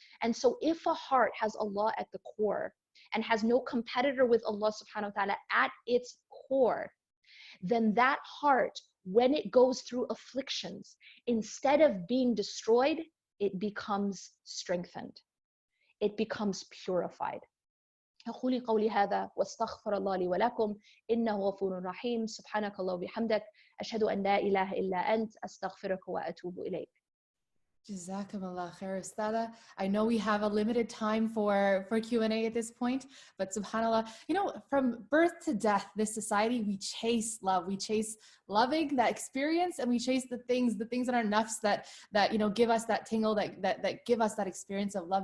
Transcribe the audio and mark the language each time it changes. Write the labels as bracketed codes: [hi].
[en] And so if a heart has Allah at the core and has no competitor with Allah subhanahu wa ta'ala at its core, then that heart, when it goes through afflictions, instead of being destroyed, it becomes strengthened. It becomes purified. [ar] أقول قولي هذا واستغفر الله لي ولكم إنه غفور رحيم سبحانك الله وبحمدك أشهد أن لا إله إلا أنت أستغفرك وأتوب إليك. Jazakumullah khair, Ustada. [en] I know we have a limited time for Q&A at this point, but subhanAllah, from birth to death, this society, we chase love. We chase loving that experience, and we chase the things in our nafs that give us that tingle, that give us that experience of love.